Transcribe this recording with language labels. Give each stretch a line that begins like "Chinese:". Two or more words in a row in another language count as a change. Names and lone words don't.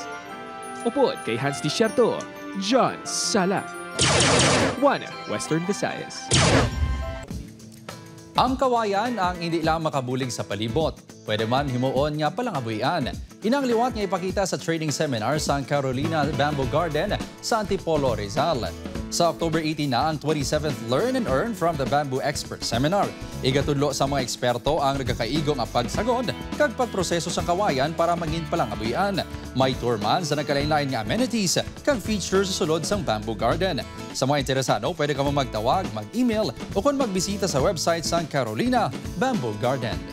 Hiligaynon: Upod kay Hans Desierto, John Sala. 1 Western Visayas. Ang kawayan ang hindi lang makabulig sa palibot. Pwede man himuon nga palangabuyan. Inang liwat nga ipakita sa
English: training seminar
Hiligaynon: sa Carolina Bamboo Garden sa Antipolo, Rizal. Sa October 18 na ang 27th Learn and Earn from the Bamboo Expert Seminar. Igatudlo sa mga eksperto ang nagkakaigong ang pagsagod kag pagproseso sa kawayan para mangin palangabuyan. May tour man sa nagkalain-lain nga amenities kag features sa sulod sang Bamboo Garden. Sa mga interesado, pwede ka magtawag, mag-email o kung magbisita sa website sang Carolina Bamboo Garden.